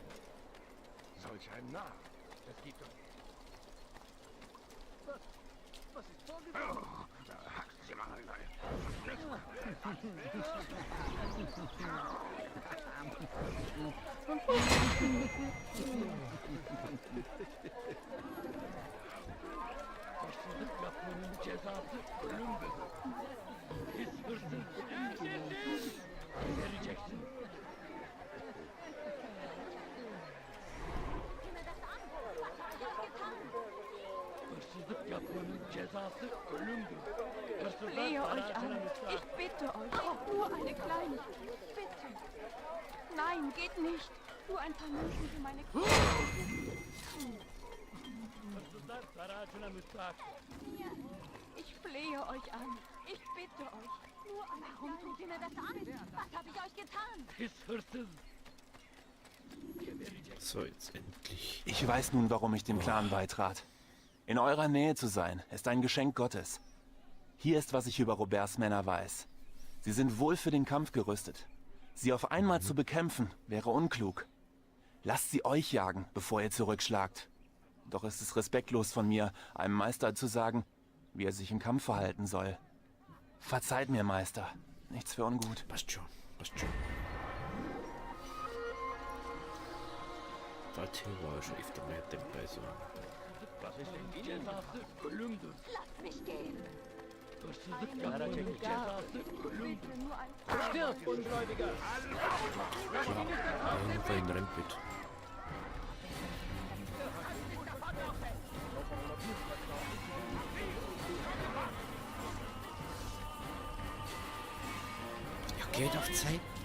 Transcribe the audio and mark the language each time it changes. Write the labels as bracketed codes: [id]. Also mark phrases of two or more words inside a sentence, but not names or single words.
[de] Solch ein Narr. Es gibt doch Was ist vorgefallen? [tr] hırsızlık yapmanın cezası ölümdür. Pis hırsız, neredesin? Vereceksin. Hırsızlık yapmanın cezası ölümdür. Hırsızlar [de] Flehe euch [tr] zararına [de] an. [tr] müstahak. [de] Ich bitte euch. Nur eine Kleinigkeit. Bitte. Nein, geht nicht. Nur ein paar Münzen für meine Kinder. [tr] Hırsızlar zararına müstahak. [de] Ich flehe euch an. Ich bitte euch. Nur ein Warum tut ihr mir das an? Was habe ich euch getan? [tr] Pis hırsız. Gebereceksin. [de] So, jetzt endlich. Ich weiß nun, warum ich dem Clan beitrat. In eurer Nähe zu sein, ist ein Geschenk Gottes. Hier ist, was ich über Roberts Männer weiß. Sie sind wohl für den Kampf gerüstet. Sie auf einmal zu bekämpfen, wäre unklug. Lasst sie euch jagen, bevor ihr zurückschlagt. Doch ist es respektlos von mir, einem Meister zu sagen, wie er sich im Kampf verhalten soll. Verzeiht mir, Meister. Nichts für ungut. Passt schon, passt schon. Dorthin war ja schon öfter mehr dabei, so. [tr] Hırsızlık cezası ölümdür. [de] Lasst mich gehen. [tr] Hırsızlık yapmanın cezası ölümdür. [de] nur ein Stirb, Ungläubiger! Irgendwo in Rempit. Ja, geht auf Zeit.